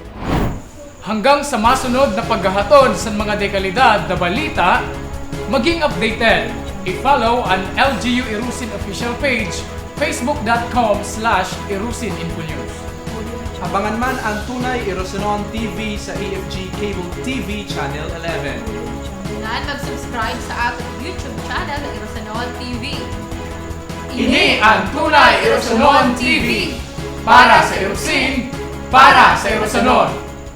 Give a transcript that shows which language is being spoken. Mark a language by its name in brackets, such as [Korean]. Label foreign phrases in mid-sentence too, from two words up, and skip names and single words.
[Bikol] Hanggang sa masunod na paghahatod sa mga dekalidad na balita, maging updated. I-follow ang LGU Irusin official page facebook.com/irusininfonews. Abangan man ang tunay Irusinon TV sa EFG Cable TV Channel 11. [Filipino] At mag-subscribe sa ating YouTube channel na Irusinon TV. [Bikol] Ini ang tunay Irusinon TV para sa Irusin, para sa Irusinon.